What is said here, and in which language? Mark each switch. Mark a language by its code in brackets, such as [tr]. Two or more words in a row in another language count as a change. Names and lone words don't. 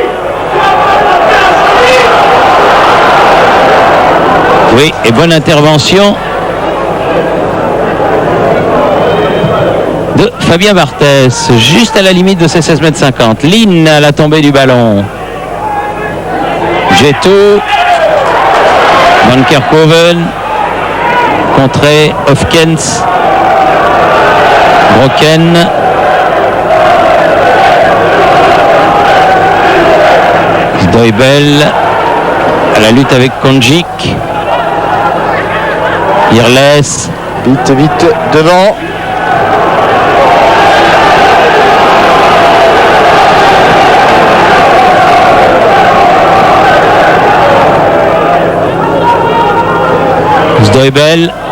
[fr] Oui, et bonne intervention de Fabien Barthès, juste à la limite de ses 16 mètres 50. Lynn à la tombée du ballon. Getto. Van Kerkhoven. Contré. Hofkens. Brocken. Doibel à la lutte avec Konjic. Irles. Vite devant. Doibel.